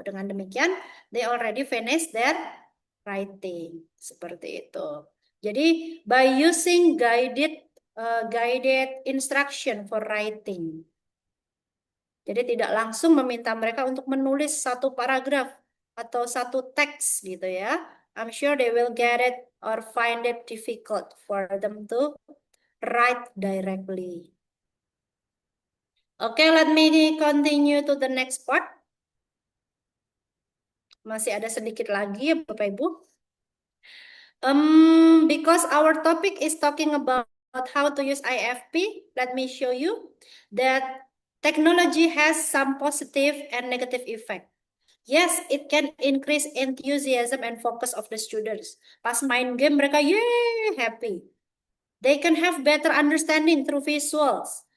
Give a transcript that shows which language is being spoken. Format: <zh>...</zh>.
<id>Dengan demikian</id> <en>they already finished their writing.</en> <id>Seperti itu.</id> <en>Jadi by using guided instruction for writing.</en> <id>Jadi tidak langsung meminta mereka untuk menulis satu paragraf atau satu teks gitu ya.</id> <en>I'm sure they will get it or find it difficult for them to write directly. Okay, let me continue to the next part.</en> <id>Masih ada sedikit lagi ya Bapak Ibu.</id> <en>Because our topic is talking about how to use IFP, let me show you that technology has some positive and negative effect. Yes, it can increase enthusiasm and focus of the students.</en> <id>Pas main game mereka happy.</id> <en>They can have better understanding through visuals.</en>